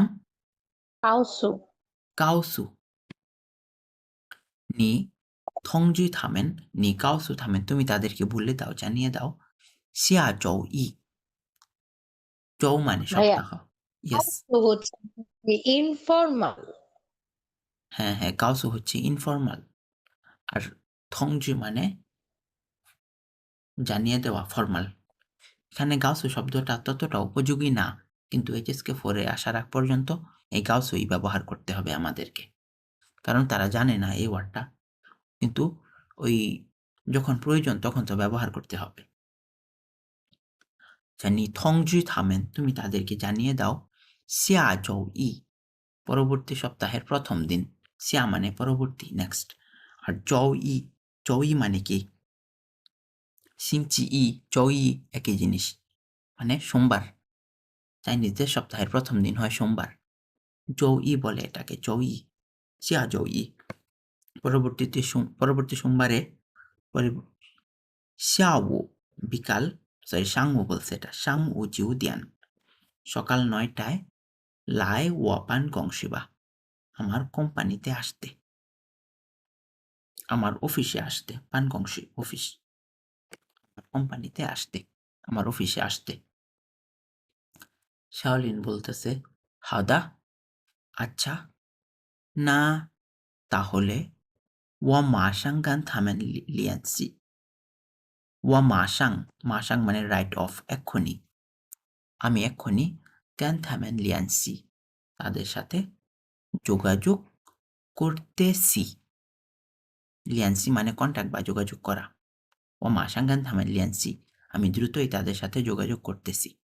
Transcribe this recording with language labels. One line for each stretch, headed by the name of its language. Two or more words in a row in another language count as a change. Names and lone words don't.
Bangla: কাউসু
Chinese: 告诉你通知他们你告诉他们
Bangla: তুমি তাদেরকে বলে দাও জানিয়ে দাও
Chinese: 下周一 周 মানে
Bangla: ভাইয়া সপ্তাহ ইয়েস কাউসু হচ্ছে ইনফর্মাল হ্যাঁ হ্যাঁ 告诉 হচ্ছে ইনফর্মাল আর 通知 মানে জানিয়ে দেওয়া ফর্মাল এখানে গাউসু শব্দটা ততটা উপযোগী না কিন্তু HSK 4 এ আসার আগ পর্যন্ত এই গাউসুই ব্যবহার করতে হবে আমাদেরকে কারণ তারা জানে না এই ওয়ার্ডটা কিন্তু ওই যখন প্রয়োজন তখন তো ব্যবহার করতে হবে জানি
Chinese: 通知他们
Bangla: তুমি তাদেরকে জানিয়ে দাও
Chinese: 下周一
Bangla: পরবর্তী সপ্তাহের প্রথম দিন 下 মানে পরবর্তী নেক্সট আর
Chinese: 周一
Bangla: মানে কি
Chinese: 星期一周一
Bangla: একই জিনিস মানে সোমবার চাইনিজদের সপ্তাহের প্রথম দিন হয় সোমবার
Chinese: 周一
Bangla: বলে এটাকে
Chinese: 周一 下周一
Bangla: পরবর্তী সোমবারে 下午 বিকাল সরি 上午 বলছে এটা
Chinese: 上午9点
Bangla: সকাল 9টায়
Chinese: 来我办公室吧
Bangla: আমার কোম্পানিতে আসতে আমার অফিসে আসতে 办公室 অফিস আমার কোম্পানিতে আসতে আমার অফিসে আসতে শাওলিন বলতেছে হাদা আচ্ছা না তাহলে
Chinese: 我马上跟他们联系 我马上
Bangla: মানে রাইট অফ এক্ষুনি আমি এক্ষুনি
Chinese: 跟他们联系
Bangla: তাদের সাথে যোগাযোগ করতেছি 联系 মানে কন্ট্যাক্ট বা যোগাযোগ করা
Chinese: 我马上跟他们联系
Bangla: আমি দ্রুতই তাদের সাথে যোগাযোগ করতেছি